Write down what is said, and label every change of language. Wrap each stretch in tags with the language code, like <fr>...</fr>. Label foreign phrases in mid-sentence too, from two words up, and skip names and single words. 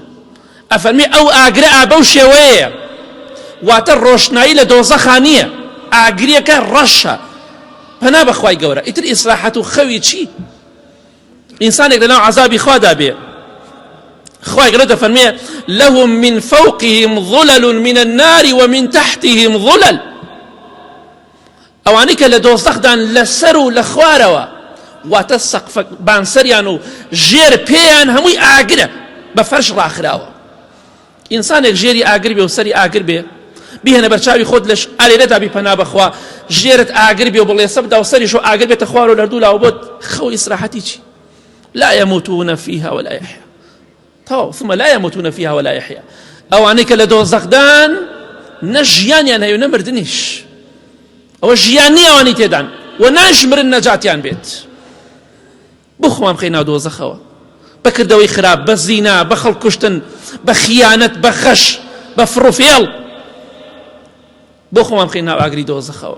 <ckb>ئەفەرمێ ئەو ئاگرە ئابە و شێوەیە، واتە ڕۆشنایی لە دۆزەخا نییە، ئاگریەکە ڕەشە. پەنا بەخوای گەورە. ئیتر ئیسراحەت و خەوی چی؟ ئینسانێک لەناو عەزابی خوادا بێ، خوای گەورە دەفەرمێ:</ckb> <ar>لهم من فوقهم ظلل من النار ومن تحتهم ظلل.</ar> <ckb>ئەوانەی کە لە دۆزەخدان لەسەر و لە خوارەوە، واتە سەقفە بانسەریان و ژێر پێیان هەمووی ئاگرە، بە فەرش ڕاخراوە. ئینسانێک ژێری ئاگر بێ و سەری ئاگر بێ، بیهێنە بەرچاوی خۆت لەش ئالێرەدا بی پەنا بەخوا، ژێرت ئاگر بێ و بڵێسە بدا و سەریشۆ ئاگر بێتە خوار و لەردوو لاوە بۆت، خەو ئیسراحەتی چی؟</ckb> <ar>لا يموتون فيها ولا يحيا.</ar> <ckb>تەواو،</ckb> <ar>ثم لا يموتون فيها ولا يحيا.</ar> <ckb>ئەوانەی کە لە دۆزەخدان نە ژیانیان هەیە و نە مردنیش، ئەوە ژیان نییە ئەوانەی تێدان، و ناشمرن نەجاتیان بێت. بۆ خۆمان بخەین ناو دۆزەخەوە، بە کردەوەی خراپ، بە زینا، بە خەڵک کوشتن، بە خیانەت، بە خەش، بە فڕوفێڵ، بۆ خۆمان بخەین ناو ئاگری دۆزەخەوە.</ckb>